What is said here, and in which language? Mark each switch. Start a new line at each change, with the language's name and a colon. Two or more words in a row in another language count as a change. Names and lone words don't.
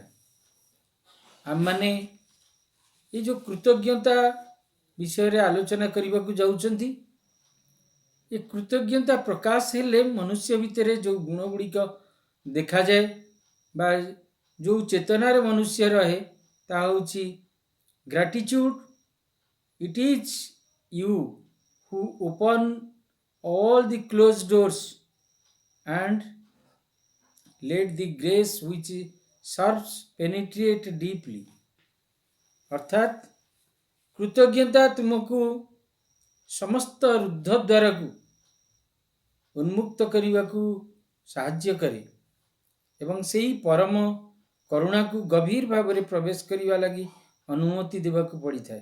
Odia: ଆମମାନେ ଏ ଯେଉଁ କୃତଜ୍ଞତା ବିଷୟରେ ଆଲୋଚନା କରିବାକୁ ଯାଉଛନ୍ତି, ଏ କୃତଜ୍ଞତା ପ୍ରକାଶ ହେଲେ ମନୁଷ୍ୟ ଭିତରେ ଯେଉଁ ଗୁଣ ଗୁଡ଼ିକ ଦେଖାଯାଏ ବା ଯେଉଁ ଚେତନାରେ ମନୁଷ୍ୟ ରହେ ତାହା ହେଉଛି ଗ୍ରାଟିଚ୍ୟୁଡ୍।
English: It is you who open all the closed doors and let the grace which serves penetrate deeply।
Odia: ଅର୍ଥାତ୍ କୃତଜ୍ଞତା ତୁମକୁ ସମସ୍ତ ରୁଦ୍ଧ ଦ୍ୱାରକୁ ଉନ୍ମୁକ୍ତ କରିବାକୁ ସାହାଯ୍ୟ କରେ ଏବଂ ସେହି ପରମ କରୁଣାକୁ ଗଭୀର ଭାବରେ ପ୍ରବେଶ କରିବା ଲାଗି ଅନୁମତି ଦେବାକୁ ପଡ଼ିଥାଏ।